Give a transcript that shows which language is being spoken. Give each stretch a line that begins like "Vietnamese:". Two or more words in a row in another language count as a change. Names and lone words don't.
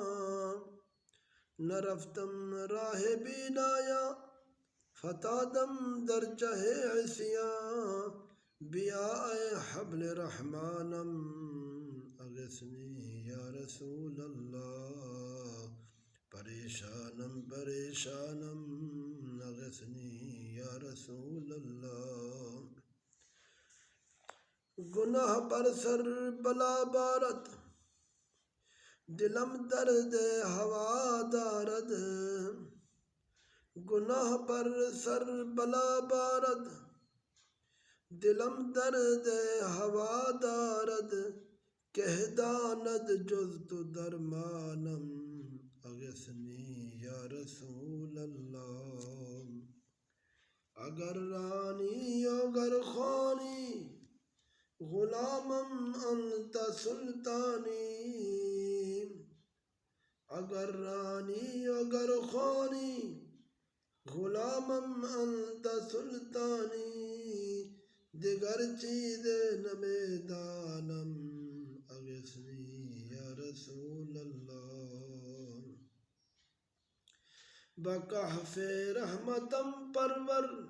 Persian: نرفتم راہ بینایا فتادم در چہے عصیاں بیاء حبل رحمانم
Arabic: اغثنی یا رسول اللہ
Persian: پریشانم پریشانم
Arabic: اغثنی یا رسول اللہ
Persian: گناہ پر سر بلا بارد دلم درد ہوا دارد گناہ پر سر بلا بارد دلم درد ہوا دارد کہہ داند جز تو درمانم
Arabic: اغثنی یا رسول اللہ
Persian: اگر رانی اگر خانی غلامم انت سلطانی اگر رانی اگر خانی غلامم انت سلطانی دیگر چیز نہ میدانم
Arabic: اغثنی یا رسول اللہ
Persian: بکہف رحمتم پرور